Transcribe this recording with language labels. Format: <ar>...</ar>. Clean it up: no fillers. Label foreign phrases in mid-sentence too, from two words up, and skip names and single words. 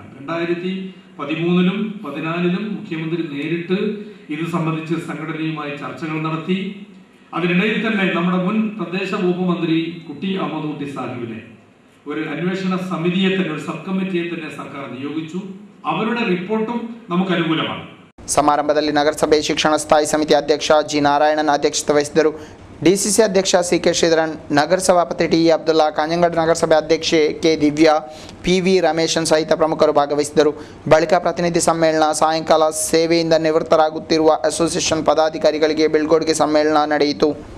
<ml>2013-ലും 2014-ലും മുഖ്യമന്ത്രി നേരിട്ട് ഇത് സംബന്ധിച്ച് സംഘടനയുമായി ചർച്ചകൾ നടത്തി. അതിനിടയിൽ തന്നെ നമ്മുടെ മുൻ തദ്ദേശ വകുപ്പ് മന്ത്രി കുട്ടി അഹമ്മദ് കുട്ടി സാഹിബിനെ ഒരു അന്വേഷണ സമിതിയെ തന്നെ, ഒരു</ml> <en>sub committee</en> <ml>തന്നെ സർക്കാർ നിയോഗിച്ചു. അവരുടെ റിപ്പോർട്ടും നമുക്ക് അനുകൂലമാണ്.</ml> <kn>ಸಮಾರಂಭದಲ್ಲಿ ನಗರಸಭೆ ಶಿಕ್ಷಣ ಸ್ಥಾಯಿ ಸಮಿತಿ ಅಧ್ಯಕ್ಷ ಜಿ ನಾರಾಯಣನ್ ಅಧ್ಯಕ್ಷತೆ ವಹಿಸಿದರು. ಡಿಸಿಸಿ ಅಧ್ಯಕ್ಷ CK ಶ್ರೀಧರನ್, ನಗರ ಸಭಾಪತಿ TE ಅಬ್ದುಲ್ಲಾ, ಕಾಂಜಂಗಡ ನಗರಸಭೆ ಅಧ್ಯಕ್ಷೆ K ದಿವ್ಯಾ, PV ರಮೇಶನ್ ಸಹಿತ ಪ್ರಮುಖರು ಭಾಗವಹಿಸಿದರು. ಬಳಿಕ ಪ್ರತಿನಿಧಿ ಸಮ್ಮೇಳನ, ಸಾಯಂಕಾಲ ಸೇವೆಯಿಂದ ನಿವೃತ್ತರಾಗುತ್ತಿರುವ ಅಸೋಸಿಯೇಷನ್ ಪದಾಧಿಕಾರಿಗಳಿಗೆ ಬೀಳ್ಕೊಡುಗೆ ಸಮ್ಮೇಳನ ನಡೆಯಿತು.</kn>